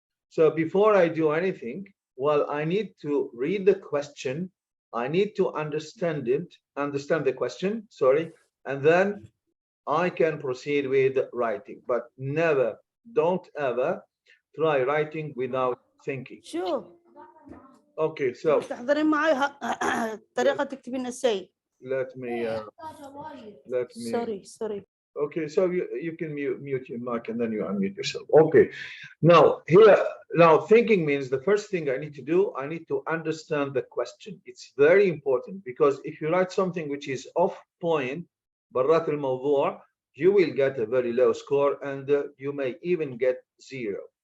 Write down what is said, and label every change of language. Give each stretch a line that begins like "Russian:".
English: So before I do anything, well, I need to read the question. I need to understand the question, sorry, and then I can proceed with writing. But never, don't ever try writing without thinking.
Arabic: شو
English: Okay, so
Arabic: تحضرين معي طريقة تكتبين essay.
English: let me sorry. Okay, so you can mute your mic and then you unmute yourself. Okay, now here, now thinking means the first thing I need to do, I need to understand the question. It's very important, because if you write something which is off point,
Arabic: برات الموضوع,
English: you will get a very low score, and you may even get 0.